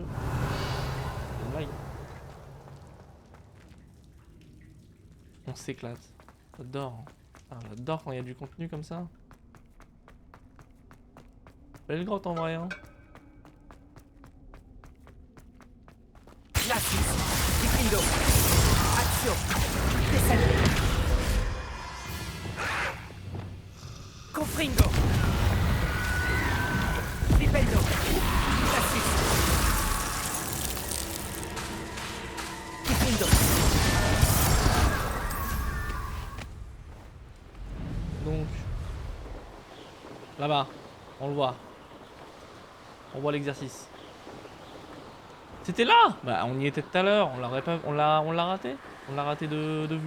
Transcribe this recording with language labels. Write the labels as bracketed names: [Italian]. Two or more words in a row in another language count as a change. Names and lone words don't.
[French] C'est une blague. On s'éclate. J'adore. Ah, j'adore quand il y a du contenu comme ça. Belle grotte en vrai. Hein. Glacis. Flipendo. Action. Descendo. Confringo. Flipendo. Glacis. Flipendo. Donc... Là-bas. On le voit. On voit l'exercice. C'était là! Bah on y était tout à l'heure, on l'aurait pas. On l'a raté? On l'a raté de vue.